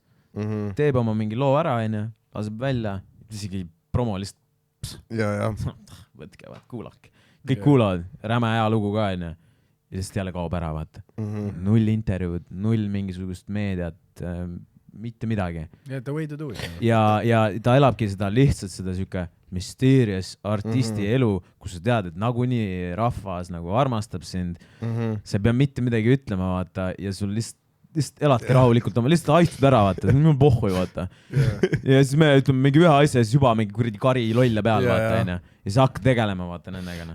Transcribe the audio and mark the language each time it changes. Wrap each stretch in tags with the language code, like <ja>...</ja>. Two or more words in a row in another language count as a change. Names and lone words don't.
<et>Teeb oma mingi loo ära, laseb välja, isegi promo lihtsalt võtke, vaat, kuulake. Kõik kuulavad, räme hea lugu ka, ja siis jälle kaob ära, vaata. Null intervjuud, null mingisugust meediat, mitte midagi.</et> <en>The way to do it.</en> <et>Ja ta elabki seda lihtsalt seda siuke mysterious artisti elu, kus sa tead, et nagunii rahvas nagu armastab sind. Sa ei pea mitte midagi ütlema, vaata, ja sul lihtsalt eladki rahulikult, lihtsalt haistud ära, vaata, mul on pohhui, vaata. Ja siis me ütleme mingi ühe asja, siis juba mingi kuradi kari lolle peal, vaata, ja siis hakka tegelema, vaata, nendega.</et>